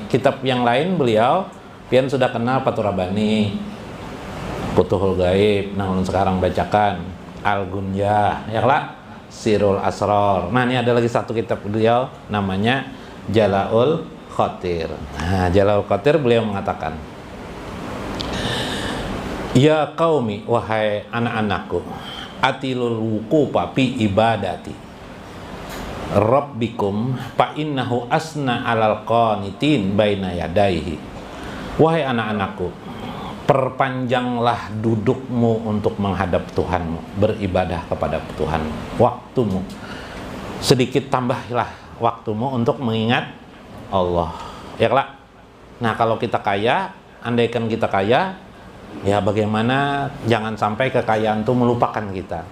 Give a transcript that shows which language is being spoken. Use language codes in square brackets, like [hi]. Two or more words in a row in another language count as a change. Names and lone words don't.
[id] Kitab yang lain beliau pian sudah kenal Fathur Rabbani, Futuhul Gaib, nah sekarang bacakan Al-Gunyah, ya lah, Sirul Asrar. Nah, ini ada lagi satu kitab beliau namanya Jala'ul Qatir. Nah, Jala'ul Qatir beliau mengatakan, [ar] ya qaumi, [id] wahai anak-anakku, [ar] أطيلوا الوقوف في عبادة ربكم فإنه أسنى على القانتين بين يديه. [id] Wahai anak-anakku, perpanjanglah dudukmu untuk menghadap Tuhanmu, beribadah kepada Tuhanmu. Waktumu sedikit tambahlah waktumu untuk mengingat Allah. Ya lah. Nah, kalau kita kaya, andaikan kita kaya, ya bagaimana jangan sampai kekayaan itu melupakan kita.